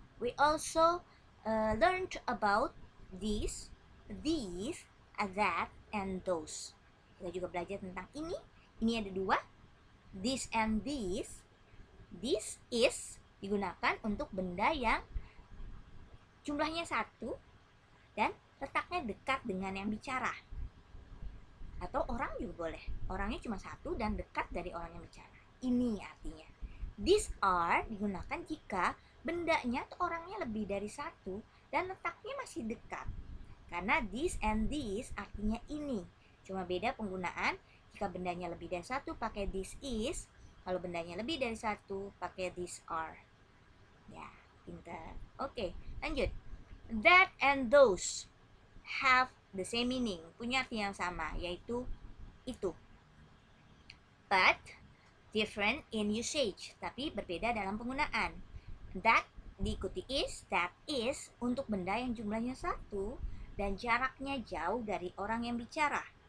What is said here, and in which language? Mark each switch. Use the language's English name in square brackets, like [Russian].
[English] We also learned about these, that, and those. [Indonesian] Kita juga belajar tentang ini. Ini ada dua, this and these. This is digunakan untuk benda yang jumlahnya satu dan letaknya dekat dengan yang bicara. Atau orang juga boleh. Orangnya cuma satu dan dekat dari orang yang bicara. Ini artinya. These are digunakan jika bendanya atau orangnya lebih dari satu dan letaknya masih dekat. Karena this and these artinya ini. Cuma beda penggunaan. Jika bendanya lebih dari satu pakai this is. Kalau bendanya lebih dari satu pakai these are. Ya, pintar. Oke, lanjut. [English] That and those have the same meaning. [Indonesian] Punya arti yang sama, yaitu itu. [English] But different in usage. [Indonesian] Tapi berbeda dalam penggunaan. That diikuti is, that is untuk benda yang jumlahnya satu dan jaraknya jauh dari orang yang bicara.